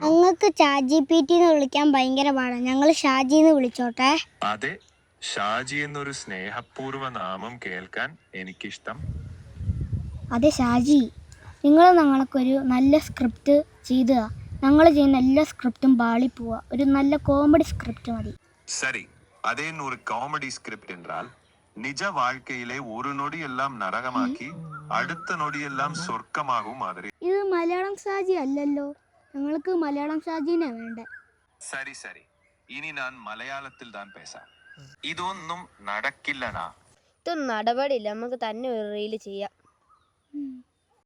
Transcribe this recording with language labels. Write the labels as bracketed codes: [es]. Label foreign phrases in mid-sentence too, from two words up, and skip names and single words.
[ml] ഞങ്ങൾക്ക് ചാറ്റ് GPT എന്ന് വിളിക്കാൻ ഭയങ്കര പാടാണ്. ഞങ്ങൾ ഷാജിന്ന് വിളിച്ചോട്ടെ? അതെ, ഷാജി എന്നൊരു സ്നേഹപൂർവ്വ നാമം കേൾക്കാൻ എനിക്കിഷ്ടം. അതെ ഷാജി, നിങ്ങൾ ഞങ്ങൾക്കൊരു നല്ല സ്ക്രിപ്റ്റ് ചെയ്തുക. ഞങ്ങൾ ചെയ്യുന്ന എല്ലാ സ്ക്രിപ്റ്റും പാളിപ്പോവുക. ഒരു നല്ല [en] comedy script [ml] മതി. [ta] சரி, அதே ஒரு [en] comedy script [ta] என்றால் நிஜ வாழ்க்கையிலே ஒரு நொடியெல்லாம் நரகமாக்கி அடுத்த நொடியெல்லாம் சொர்க்கமாகும் மாதிரி. [ml] ഇത് മലയാളം ഷാജി അല്ലല്ലോ, ഞങ്ങൾക്ക് മലയാളം ഷാജിനെ വേണ്ടേ. [ta] சரி சரி, இனி நான் மலையாளத்தில் தான் பேசாம். [ml] ഇതൊന്നും നടക്കില്ലനാ. ഇതൊന്നും നടപടിയില്ല, നമുക്ക് തന്നെ ഒരു റീല് ചെയ്യാം.